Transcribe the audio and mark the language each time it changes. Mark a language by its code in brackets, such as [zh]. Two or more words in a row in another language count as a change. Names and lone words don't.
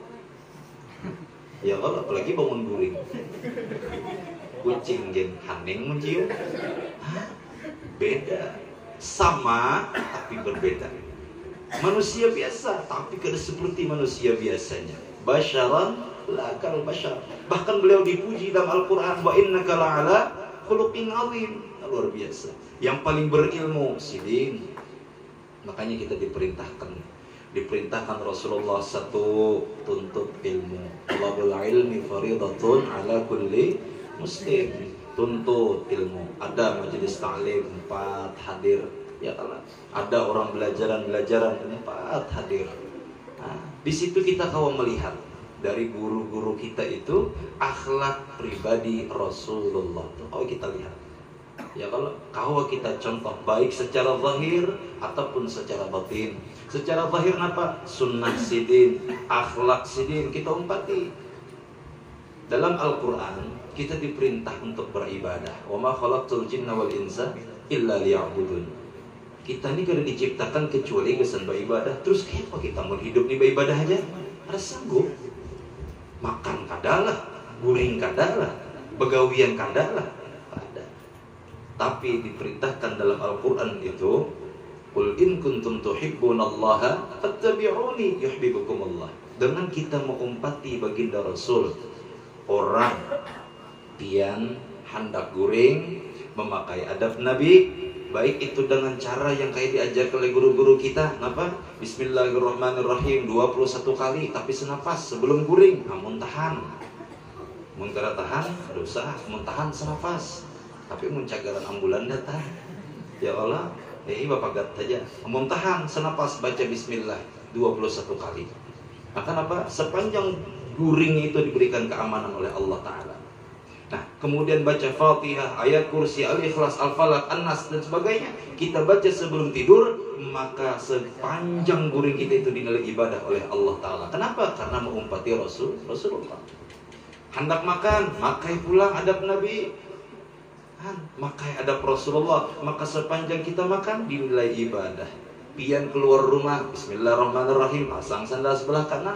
[bjn] Ya kalau apalagi bangun guring. Kucing gen haning mencium. [id] Beda. Sama tapi berbeda. [bjn] Manusia biasa tapi kada seperti manusia biasanya. [ar] بشرا لا كالبشر. [id] Bahkan beliau dipuji dalam Al-Qur'an, [ar] وإنك لعلى خلق عظيم. [id] Luar biasa. [bjn] Yang paling berilmu sidin. Makanya kita diperintahkan Rasulullah satu, tuntut ilmu. [ar] طلب العلم فريضة على كل مسلم. [id] Tuntut ilmu. Ada majelis ta'lim 4 hadir. [ar] يا الله, [id] ada orang belajaran 4 hadir. Nah, di situ kita kawan melihat dari guru-guru kita itu akhlak pribadi Rasulullah. Kalau kita lihat, ya kalau kita contoh baik secara zahir ataupun secara batin. Secara zahir apa? [bjn] Sunnah sidin, akhlak sidin kita umpati. [id] Dalam Al-Quran kita diperintah untuk beribadah. [ar] وما خلقت الجن والإنس إلا ليعبدون. [bjn] Kita ini kada diciptakan kecuali kesan beribadah. [id] Terus kenapa kita mau hidup di beribadah aja? Ada sanggup. [bjn] Makan kadalah, guring kadalah, begawian kadalah. [id] Ada. Tapi diperintahkan dalam Al-Quran itu, [ar] قل إن كنتم تحبون الله فاتبعوني يحببكم الله. [bjn] Dengan kita mengumpati baginda Rasul, orang pian hendak guring memakai adab Nabi, baik itu dengan cara yang kayak diajar oleh guru-guru kita, apa? [id] Bismillahirrahmanirrahim 21 kali tapi senapas sebelum guring. Namun tahan. [bjn] Mun kada tahan dosa, mun tahan senapas. Tapi mun cagaran ambulan datang. [ar] يا الله, [bjn] Bapak gat saja. Mun tahan senapas baca bismillah 21 kali. [id] Akan apa? [bjn] Sepanjang guring itu diberikan keamanan oleh [ar] الله تعالى. [id] Nah, kemudian baca Fatihah, ayat kursi, Al-Ikhlas, Al-Falaq, An-Nas, dan sebagainya. [bjn] Kita baca sebelum tidur, maka sepanjang guring kita itu dinilai ibadah oleh [ar] الله تعالى. [id] Kenapa? [bjn] Karena mengumpati Rasulullah. Hendak makan, makai pulang adab Nabi. Makai adab Rasulullah. Maka sepanjang kita makan, dinilai ibadah. Pian keluar rumah, Bismillahirrahmanirrahim, pasang sandal sebelah kanan.